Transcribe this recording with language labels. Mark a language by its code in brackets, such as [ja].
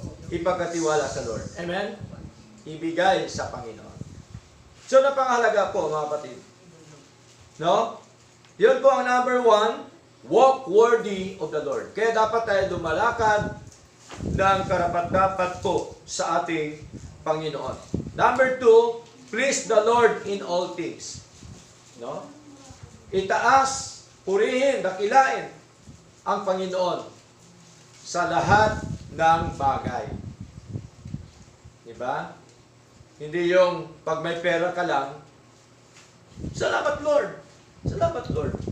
[tl] Ipagkatiwala sa Lord. Amen? Ibigay sa Panginoon. So, napangahalaga po, mga kapatid. No? Yun po ang [en] number 1, walk worthy of the Lord. [tl] Kaya dapat tayo lumalakad ng karapat-dapat po sa ating Panginoon. [en] Number 2, please the Lord in all things. [tl] No? Itaas, purihin, dakilain ang Panginoon sa lahat ng bagay. Diba? Hindi yung pag may pera ka lang, salamat Lord. Salamat Lord.